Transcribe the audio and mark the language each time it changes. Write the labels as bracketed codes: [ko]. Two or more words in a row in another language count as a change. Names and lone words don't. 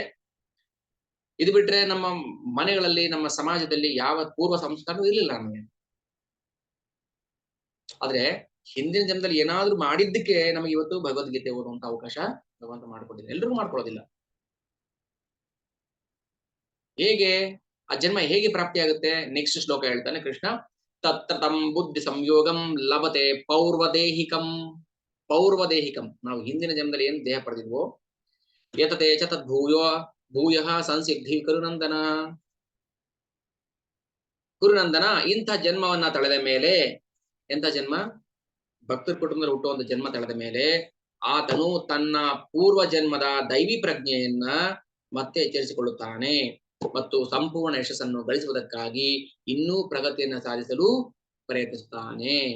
[kn] ಇದು ಬಿಟ್ರೆ ನಮ್ಮ ಮನೆಗಳಲ್ಲಿ ನಮ್ಮ ಸಮಾಜದಲ್ಲಿ ಯಾವ ಪೂರ್ವ ಸಂಸ್ಕಾರವೂ ಇರ್ಲಿಲ್ಲ ನಮಗೆ. ಆದ್ರೆ ಹಿಂದಿನ ಜನ್ಮದಲ್ಲಿ ಏನಾದ್ರೂ ಮಾಡಿದ್ದಕ್ಕೆ ನಮಗೆ ಇವತ್ತು ಭಗವದ್ಗೀತೆ ಓದುವಂತ ಅವಕಾಶ ಭಗವಂತ ಮಾಡ್ಕೊಟ್ಟಿದೆ. ಎಲ್ರಿಗೂ ಮಾಡ್ಕೊಳ್ಳೋದಿಲ್ಲ. ಹೇಗೆ ಆ ಜನ್ಮ ಹೇಗೆ ಪ್ರಾಪ್ತಿಯಾಗುತ್ತೆ? ನೆಕ್ಸ್ಟ್ ಶ್ಲೋಕ ಹೇಳ್ತಾನೆ ಕೃಷ್ಣ. [sa] ತತ್ರ ತಂ ಬುದ್ಧಿ ಸಂಯೋಗಂ ಲಭತೆ ಪೌರ್ವದೇಹಿಕಂ. [kn] ಪೌರ್ವದೇಹಿಕಂ, ನಾವು ಹಿಂದಿನ ಜನ್ಮದಲ್ಲಿ ಏನು ದೇಹ ಪಡೆದಿದ್ವೋ, [sa] ಯತತೆ ಚ ತದ್ಭೂಯೋ ಭೂಯಃ ಸಂಸಿದ್ಧಿ ಕುರುನಂದನ. [kn] ಕುರುನಂದನ, ಇಂಥ ಜನ್ಮವನ್ನ ತಳೆದ ಮೇಲೆ, ಎಂಥ ಜನ್ಮ? ಭಕ್ತರ ಕುಟುಂಬದಲ್ಲಿ ಹುಟ್ಟುವಂತ ಜನ್ಮ ತಳೆದ ಮೇಲೆ ಆತನು ತನ್ನ ಪೂರ್ವ ಜನ್ಮದ ದೈವಿ ಪ್ರಜ್ಞೆಯನ್ನ ಮತ್ತೆ ಎಚ್ಚರಿಸಿಕೊಳ್ಳುತ್ತಾನೆ ಮತ್ತು ಸಂಪೂರ್ಣ ಯಶಸ್ಸನ್ನು ಗಳಿಸುವುದಕ್ಕಾಗಿ ಇನ್ನೂ ಪ್ರಗತಿಯನ್ನು ಸಾಧಿಸಲು ಪ್ರಯತ್ನಿಸುತ್ತಾನೆ.